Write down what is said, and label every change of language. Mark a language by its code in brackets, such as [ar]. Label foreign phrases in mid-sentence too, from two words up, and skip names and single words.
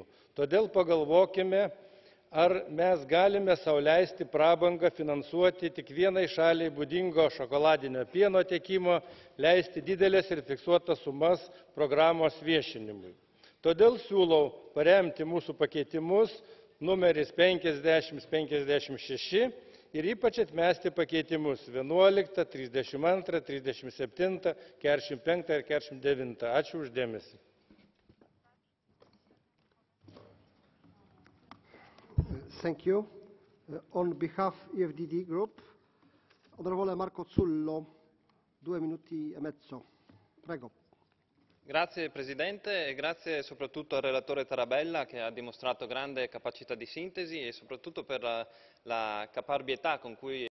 [lt] Todėl pagalvokime, ar mes galime sau leisti prabangą finansuoti tik vienai šaliai būdingo šokoladinio pieno tiekimo, leisti didelės ir fiksuotas sumas programos viešinimui. Todėl siūlau paremti mūsų pakeitimus numeris 50, 56 ir ypač atmesti pakeitimus 11, 32, 37, 45 ir 49. Ačiū už dėmesį. [en] Thank you. On behalf of EFDD Group, [it] Onorevole Marco Zullo, 2 minuti e mezzo. Prego. Grazie Presidente e grazie soprattutto al relatore Tarabella che ha dimostrato grande capacità di sintesi e soprattutto per la caparbietà con cui